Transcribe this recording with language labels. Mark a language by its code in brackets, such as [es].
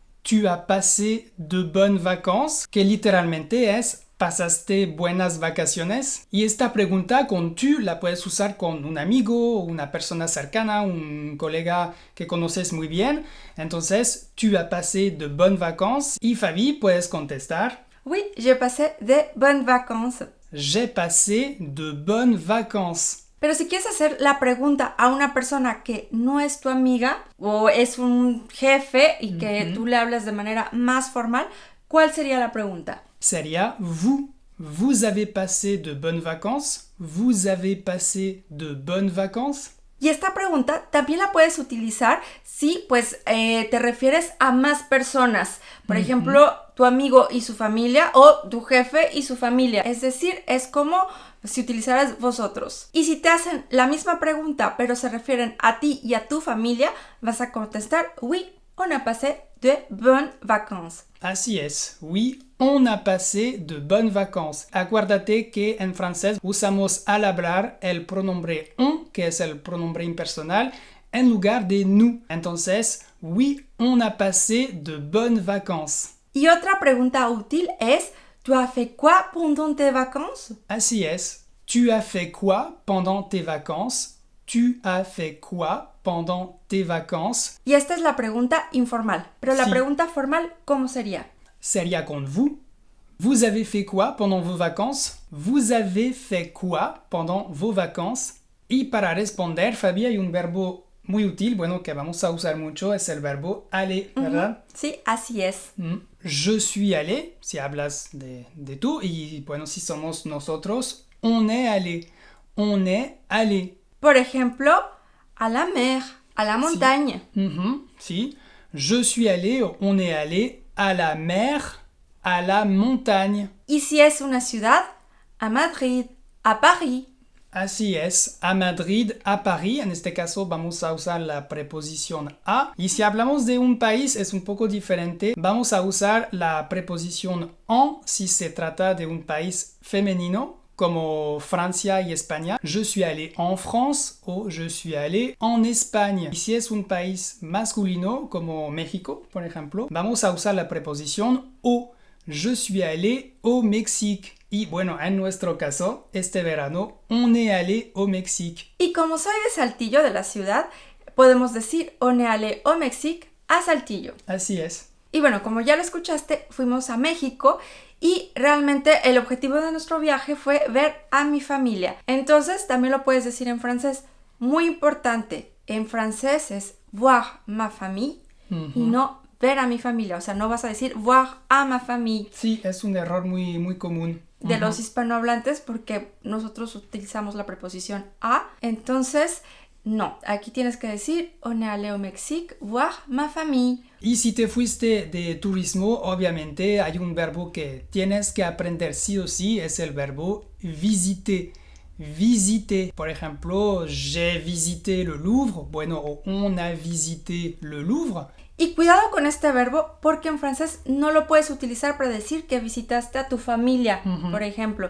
[fr] ¿Tu as passé de bonnes vacances? [es] Que literalmente es ¿pasaste buenas vacaciones? Y esta pregunta con tu la puedes usar con un amigo, una persona cercana, un colega que conoces muy bien. Entonces, [fr] ¿tu as passé de bonnes vacances? [es] Y Fabi, puedes contestar [fr] Oui, j'ai passé de bonnes vacances. J'ai passé de bonnes vacances. [es] Pero si quieres hacer la pregunta a una persona que no es tu amiga o es un jefe y que tú le hablas de manera más formal, ¿cuál sería la pregunta? [fr] Sería vous avez passé de bonnes vacances? Vous avez passé de bonnes vacances? [es] Y esta pregunta también la puedes utilizar si pues te refieres a más personas. Por ejemplo, tu amigo y su familia o tu jefe y su familia. Es decir, es como si utilizaras vosotros. Y si te hacen la misma pregunta pero se refieren a ti y a tu familia, vas a contestar [fr] oui, on a passé de bonnes vacances. [es] Así es, [fr] oui, on a passé de bonnes vacances. [es] Acuérdate que en francés usamos al hablar el pronombre on, que es el pronombre impersonal, en lugar de nous. [fr] Entonces, oui, on a passé de bonnes vacances. [es] Y otra pregunta útil es [fr] ¿tu as fait quoi pendant tes vacances? [es] Así es, [fr] tu as fait quoi pendant tes vacances? Tu as fait quoi pendant tes vacances? [es] Y esta es la pregunta informal. Pero la Sí. pregunta formal, ¿cómo sería? Sería con vous. [fr] Vous avez fait quoi pendant vos vacances? Vous avez fait quoi pendant vos vacances? [es] Y para responder, Fabi, hay un verbo muy útil, bueno, que vamos a usar mucho, es el verbo aller, ¿verdad? Sí, así es. [fr] Je suis allé, [es] si hablas de tú, y bueno, si somos nosotros, [fr] on est allé. On est allé. [es] Por ejemplo, a la mer, a la montaña. Sí. [fr] Je suis allé, on est allé à la mer, à la montagne. [es] Y si es una ciudad, a Madrid, a París. Así es, a Madrid, a París. En este caso vamos a usar la preposición a. Y si hablamos de un país es un poco diferente. Vamos a usar la preposición en si se trata de un país femenino, como Francia y España. [fr] Je suis allé en France [es] o [fr] je suis allé en Espagne. [es] Y si es un país masculino, como México, por ejemplo, vamos a usar la preposición au. [fr] Je suis allé au Mexique. [es] Y bueno, en nuestro caso, este verano, [fr] on est allé au Mexique. [es] Y como soy de Saltillo, de la ciudad, podemos decir [fr] on est allé au Mexique, [es] a Saltillo. Así es. Y bueno, como ya lo escuchaste, fuimos a México y realmente el objetivo de nuestro viaje fue ver a mi familia. Entonces, también lo puedes decir en francés. Muy importante, en francés es [fr] voir ma famille [es] y no ver a mi familia. O sea, no vas a decir [fr] voir a ma famille. [es] Sí, es un error muy común. De los hispanohablantes porque nosotros utilizamos la preposición a. Entonces, no. Aquí tienes que decir [fr] on est allé au Mexique voir ma famille. [es] Y si te fuiste de turismo, obviamente hay un verbo que tienes que aprender sí o sí, es el verbo visiter. [fr] Visiter. [es] Por ejemplo, [fr] j'ai visité le Louvre. Bueno, o on a visité le Louvre. [es] Y cuidado con este verbo porque en francés no lo puedes utilizar para decir que visitaste a tu familia, por ejemplo.